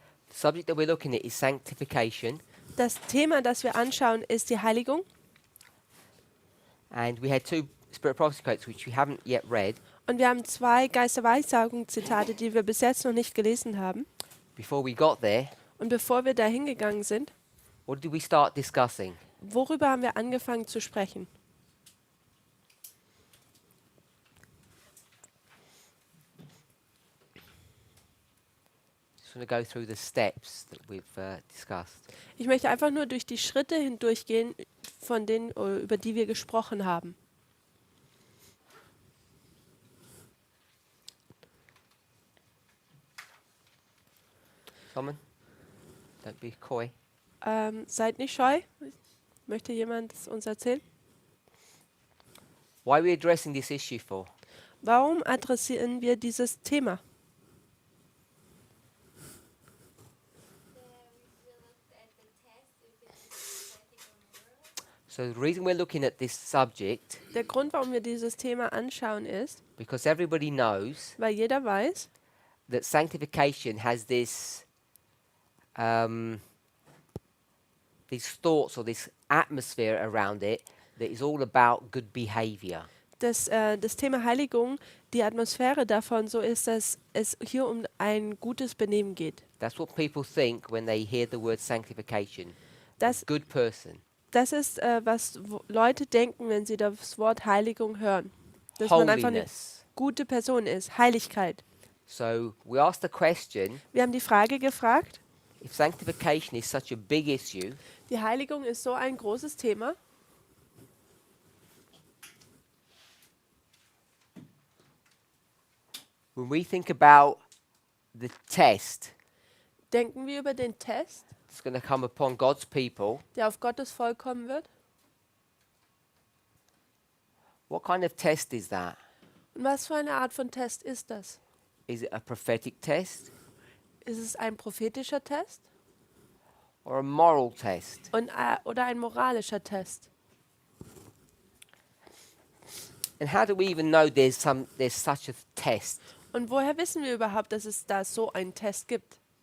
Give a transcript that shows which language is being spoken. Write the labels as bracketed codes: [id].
[en] The subject that we're looking at is sanctification, [de] Das Thema, das wir anschauen, ist die Heiligung. [en] and we had two Spirit Prophecy quotes which we haven't yet read. [de] Und wir haben 2 Geisterweissagung-Zitate, die wir bis jetzt noch nicht gelesen haben. [en] Before we got there, [de] Und bevor wir da hingegangen sind, [en] what did we start discussing? [de] worüber haben wir angefangen zu sprechen? [en] Just want to go through the steps that we've discussed. [de] Ich möchte einfach nur durch die Schritte hindurchgehen, von denen, über die wir gesprochen haben. [en] Simon, don't be coy. [de] Seid nicht scheu. Möchte jemand es uns erzählen? [en] Why are we addressing this issue for? [de] Warum adressieren wir dieses Thema? [en] So the reason we're looking at this subject, [de] Der Grund, warum wir dieses Thema anschauen, ist, [en] because everybody knows [de] weil jeder weiß, [en] that sanctification has these thoughts or this atmosphere around it that is all about good behavior. [de] dass das Thema Heiligung, die Atmosphäre davon so ist, dass es hier um ein gutes Benehmen geht. [en] That's what people think when they hear the word sanctification. [de] Das, [en] Good person. [de] das ist, was Leute denken, wenn sie das Wort Heiligung hören. Dass man einfach eine [en] Holiness. [de] gute Person ist. Heiligkeit. [en] So we asked the question, [de] Wir haben die Frage gefragt, [en] if sanctification is such a big issue, [de] die Heiligung ist so ein großes Thema. [en] when we think about the test [de] Denken wir über den Test, [en] that's going to come upon God's people, [de] der auf Gottes Volk kommen wird? [en] what kind of test is that? [de] Und was für eine Art von Test ist das? [en] Is it a prophetic test [de] Ist es ein prophetischer Test [en] or a moral test? [de] oder ein moralischer Test? [en] And how do we even know there's such a test? [de] Und woher wissen wir überhaupt, dass es da so einen Test gibt?